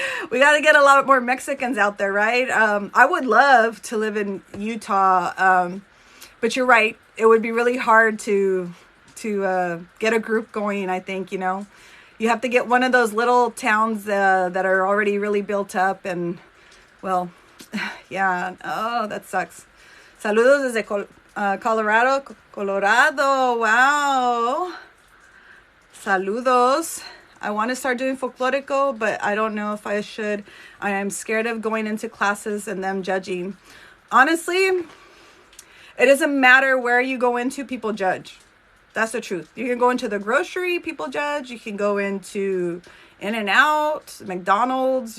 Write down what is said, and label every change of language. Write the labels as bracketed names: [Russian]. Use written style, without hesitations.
[English] We got to get a lot more Mexicans out there, right? I would love to live in Utah, but you're right. It would be really hard to get a group going. I think, you have to get one of those little towns that are already really built up, and well, yeah. Oh, that sucks. [Spanish] Saludos desde Colorado. Wow. Saludos. [English] I want to start doing folklorico, but I don't know if I should. I am scared of going into classes and them judging. Honestly, it doesn't matter where you go into, people judge. That's the truth. You can go into the grocery, people judge. You can go into In-N-Out, McDonald's.